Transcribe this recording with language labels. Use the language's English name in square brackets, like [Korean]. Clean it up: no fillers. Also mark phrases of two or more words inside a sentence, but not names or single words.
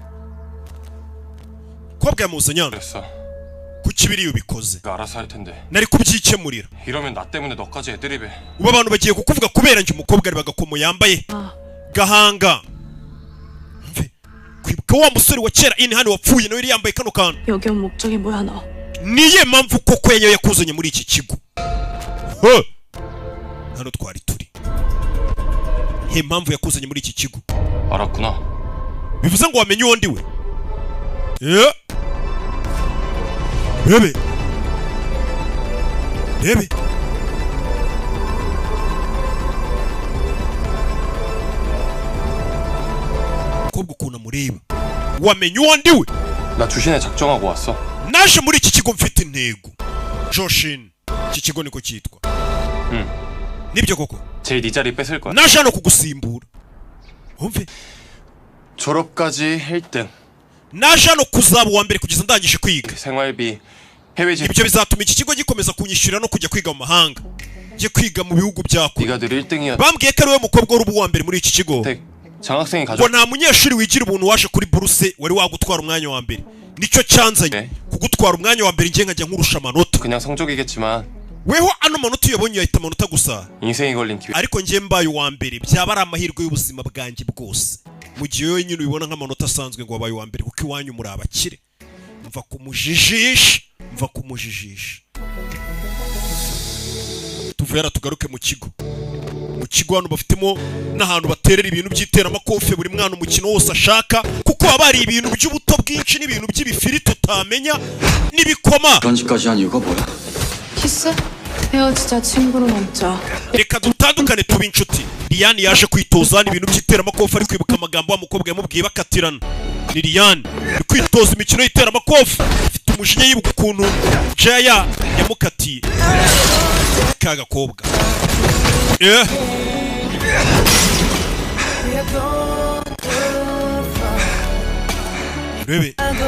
[Kinyarwanda] Kobwa yamuzanye hano. Kuki biri ubikoze? [Korean] 알아서 할 텐데. [Kinyarwanda] Nari kubyikemurira. [Korean] 이러면 나 때문에 너까지 애드립에. [Kinyarwanda] Ubu abantu bagiye kukuvuga kubera nje umukobwa ari bagakomo yambaye. Gahanga. Kwibuka wa musore wa kera ini hano wapfuye nawe yambaye kano kantu. [Korean] 여기 온 목적이 뭐야 너? [Kinyarwanda] Niye mpamvu koko yanyo yakuzanye muri iki kigo. Hano twari turi. He mpamvu yakuzanye muri iki kigo. [Korean] 알았구나. [Kinyarwanda] bivuze ngo wamenye uwo ndiwe. Bebe. Kobwa ukuntu amureba. Wamenye uwo ndiwe? [Korean] 나 주신에 작정하고 왔어. [Kinyarwanda] Naje muri iki kigo mfite intego. Joshin. Iki kigo niko cyitwa. Nibyo koko. [Korean] 제일 네 자리 뺏을 거야. [Kinyarwanda] Naje hano kugusimbura. Umve. [Korean] 졸업까지 1등. [Kinyarwanda] Naje hano kuzaba uwa mbere kugeza ndangije kwiga. [Korean] 생활비, 해외 진. [Kinyarwanda] Ibyo bizatuma iki kigo gikomeza kunyishyurira no kujya kwiga mu mahanga. Ngiye kwiga mu bihugu byako. [Korean] 네가 늘 1등이야. [Kinyarwanda] Bambwiye ko ari we mukobwa wari uwa mbere muri iki kigo. [Korean] 장학생이 가져. [Kinyarwanda] Ngo nta munyeshuri wigira ubuntu waje kuri buruse wari wagutwara umwanya wa mbere. Nicyo cyanzanye. Kugutwara umwanya wa mbere ngiye nkajya nkurusha amanota. [Korean] 그냥 성적이겠지만. [Kinyarwanda] Weho ano manota uyabonye yahita amanota gusa. [Korean] 인생이 걸린 기회. [Kinyarwanda] Ariko ngiye mbaye uwa mbere byaba ari amahirwe y'ubuzima bwanjye bwose. Mu gihe yo nyine ubibona nk'amanota asanzwe ngo wabaye uwa mbere kuko iwanyu muri abakire. Mva kumujijisha. Tuvera tugaruke mu kigo. Mu kigo hano bafitemo n'ahantu baterera ibintu by'iteramakofe buri mwana umukino wose ashaka kuko haba hari ibintu by'ubuto bwinshi n'ibintu by'ibifiri tutamenya n'ibikoma. [Korean] 그런지까지 한 이유가 뭐야? 키스? 헤어지자 친구로 남자. [Kinyarwanda] Reka dutandukane tuba inshuti. Liliane yaje kwitoza ibintu by'iteramakofe ari kwibuka amagambo wa mukobwa yamubwiye bakatirana. Ni Liliane ari kwitoza imikino y'iteramakofe. Afite umujinya yibuka ukuntu Jaya yamukatiye. Kaga kobwa. Bebe.